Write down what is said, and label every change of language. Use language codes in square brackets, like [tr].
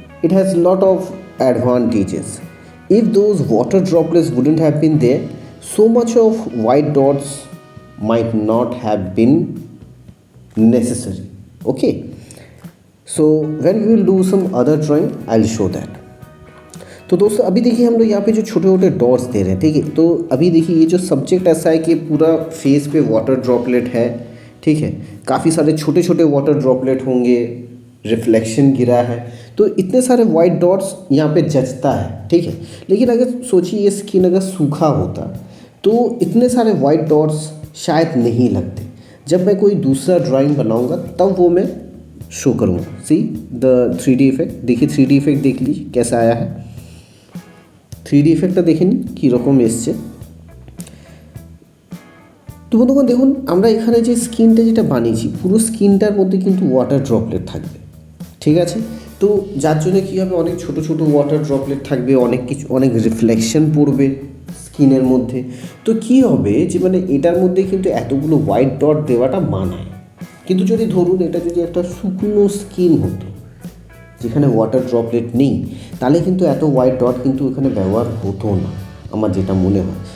[en] It has lot of advantages. If those water droplets wouldn't have been there, so much of white dots might not have been necessary, okay. So when we will do some other drawing I'll show that. [hi] तो दोस्तों अभी देखिए हम लोग यहाँ पे जो छोटे छोटे डॉट्स दे रहे हैं, ठीक है, तो अभी देखिए ये जो सब्जेक्ट ऐसा है कि पूरा फेस पे वाटर ड्रॉपलेट है, ठीक है, काफ़ी सारे छोटे छोटे वाटर ड्रॉपलेट होंगे, रिफ्लेक्शन गिरा है, तो इतने सारे वाइट डॉट्स यहाँ पे जचता है, ठीक है। लेकिन अगर सोचिए ये स्किन अगर सूखा होता तो इतने सारे वाइट डॉट्स शायद नहीं लगते। जब मैं कोई दूसरा ड्राइंग बनाऊँगा तब वो मैं शो करूँगा। [en] see the 3D effect, [hi] देखिए 3D इफेक्ट देख लीजिए कैसा आया है, [bn] 3D ইফেক্টটা দেখে নিন কীরকম এসছে। তো বন্ধুগণ দেখুন আমরা এখানে যে স্কিনটা যেটা বানিয়েছি পুরো স্কিনটার মধ্যে কিন্তু ওয়াটার ড্রপলেট থাকবে, ঠিক আছে। তো যার জন্য কী হবে, অনেক ছোটো ছোটো ওয়াটার ড্রপলেট থাকবে, অনেক কিছু অনেক রিফ্লেকশন পড়বে স্কিনের মধ্যে। তো কী হবে যে মানে এটার মধ্যে কিন্তু এতগুলো হোয়াইট ডট দেওয়াটা মানায়, কিন্তু যদি ধরুন এটা যদি একটা শুকনো স্কিন হতো যেখানে ওয়াটার ড্রপলেট নেই, তাহলে কিন্তু এত হোয়াইট ডট কিন্তু এখানে ব্যবহার হতো না, আমার যেটা মনে হয়।